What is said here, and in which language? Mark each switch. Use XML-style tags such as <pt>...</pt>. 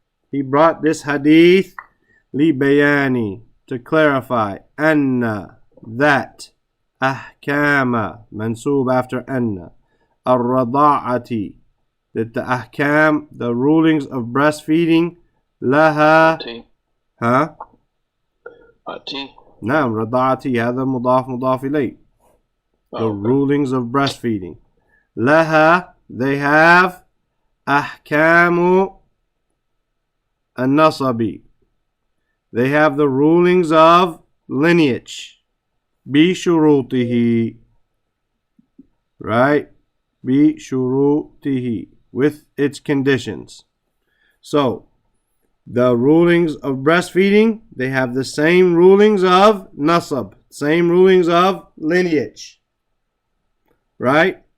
<en>He brought this hadith</en> <ar>li bayani,</ar> <en>to clarify, anna, that, ahkama, mansub after anna,</en> <ar>ar-rada'ati,</ar> <en>that the ahkam, the rulings of breastfeeding,</en> <ar>laha,</ar> <en>huh?</en> <ar>نعم رضاعتي هذا مضاف مضاف إليه.</ar> <en>The rulings of breastfeeding.</en> <ar>لها,</ar> <en>they have</en> <ar>أحكام النصب.</ar> <en>They have the rulings of lineage.</en> <ar>بشروطه.</ar> <en>Right?</en> <ar>بشروطه.</ar> <en>With its conditions. So, the rulings of breastfeeding, they have the same rulings of nasab, same rulings of lineage, right?</en>